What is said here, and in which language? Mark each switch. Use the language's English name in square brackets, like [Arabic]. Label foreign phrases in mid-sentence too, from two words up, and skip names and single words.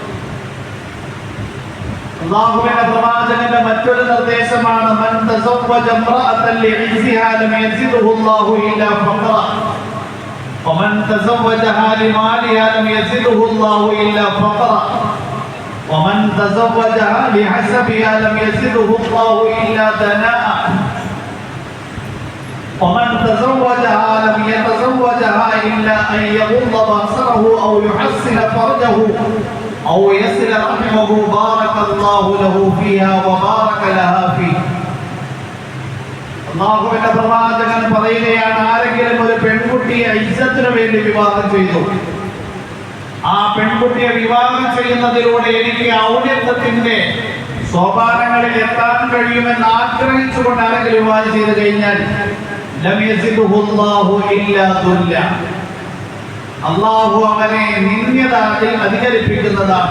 [Malayalam] അല്ലാഹുവിന്റെ പ്രവാചകന്റെ മറ്റൊരു നിർദ്ദേശമാണ്, [Arabic] من تزوج امرأة لعزها لم يزده الله إلا فقرا ومن تزوجها لمالها لم يزده الله إلا فقرا ومن تزوجها لحسبها لم يزده الله إلا دناءة ومن تزوجها لم يتزوجها إلا أن يغض بصره أو يحسن فرجه أو يصل رحمه بارك الله له فيها وبارك لها فيه. [Malayalam] അല്ലാഹുവിന്റെ പ്രവാചകൻ പറയുകയാണ്, ആരെങ്കിലും ഒരു പെൺകുട്ടിയെ ഇജ്ജത്തിന് വേണ്ടി വിവാഹം ചെയ്തു, ആ പെൺകുട്ടിയെ വിവാഹം ചെയ്യുന്നതിലൂടെ എനിക്ക് ഔന്നത്യത്തിന്റെ സോപാനങ്ങളിൽ എത്താൻ കഴിയുമെന്ന് ആഗ്രഹിച്ചുകൊണ്ട് ആരെങ്കിലും വിവാഹം ചെയ്തു കഴിഞ്ഞാൽ അല്ലാഹു അവനെ നിന്ദ്യത അധികരിപ്പിക്കുന്നതാണ്.